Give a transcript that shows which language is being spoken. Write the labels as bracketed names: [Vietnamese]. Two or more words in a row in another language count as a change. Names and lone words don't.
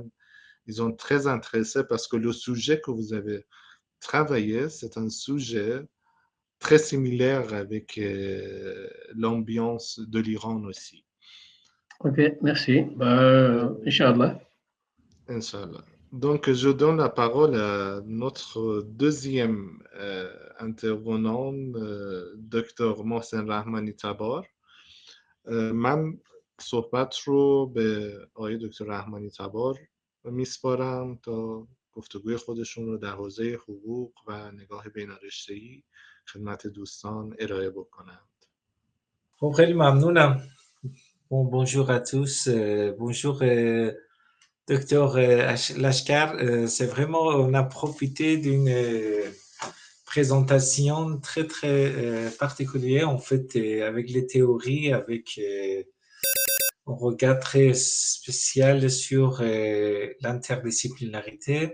[French] Ils sont très intéressés parce que le sujet que vous avez travaillé, c'est un sujet très similaire avec l'ambiance de l'Iran aussi. Ok, merci. [Arabic] إن شاء الله. إن شاء الله. [French] Donc, je donne la parole à notre deuxième intervenant, Dr. Mohsen Rahmani Tabar. [Persian] من صحبت رو به آقای دکتر رحمانی تبار میسپارم تا گفتگوی خودشون رو در حوزه حقوق و نگاه بین‌رشته‌ای خدمت دوستان ارائه بکنند. خب خیلی ممنونم. [French] Bonjour à tous. Bonjour docteur Lashkar. C'est vraiment, on a profité d'une présentation très très particulière en fait, avec les théories, avec un regard très spécial sur l'interdisciplinarité.